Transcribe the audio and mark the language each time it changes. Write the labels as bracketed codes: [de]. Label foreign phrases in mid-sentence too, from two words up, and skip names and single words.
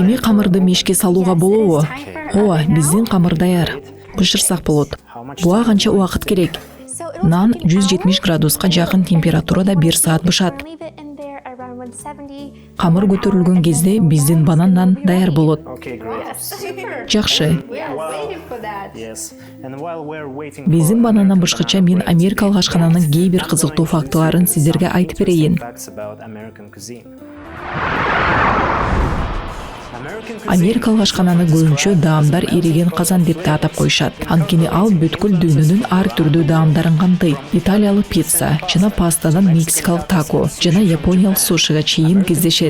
[ky] камырды мешке салууга болобу? Ооба, биздин камыр даяр. Бышырсак болот. Буга канча убакыт керек? Нан 170 градуска жакын температурада 1 саат бышат. Камыр көтөрүлгөн кезде биздин банан нан даяр болот. [en] Okay, great. [ky] Жакшы. [en] Yes. And while we're waiting [ky] Биздин банандан башкача мен Америкалык ашкананын кээ бир кызыктуу фактыларын сиздерге айтып берейин. [en] facts about American cuisine. [ky] Америкалык ашкананы көбүнчө даамдар ириген казан деп да атап коюшат. Анткени ал бүткүл дүйнөнүн ар түрдүү даамдарын камтыйт. Италиялык пицца, жана пастадан мексикалык тако, жана япониялык сушига чейин кездешет.